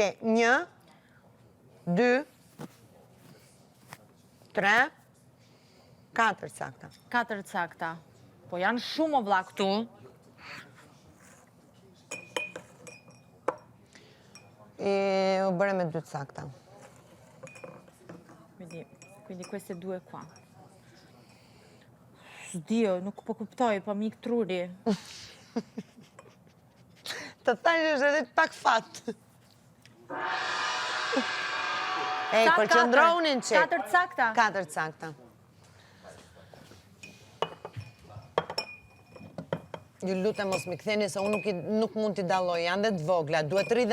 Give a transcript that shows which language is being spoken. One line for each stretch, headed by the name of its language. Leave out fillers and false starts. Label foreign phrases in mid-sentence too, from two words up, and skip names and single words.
Albanian: Ke 1, 2, 3, 4 sakta. 4 cakta. Po janë shumë o vlla këtu. U bëre me 2 sakta.
Italian: Quindi queste 2 qua.
Albanian: Dio, nuk po kuptoj, po mik truri. Të thash është edhe pak fat. Ej, përqëndronin që. 4 sakta. 4 sakta. Ju lutem mos mi ktheni se unë nuk mund t'i dalloj, janë dhe të vogla, duhet rri dhe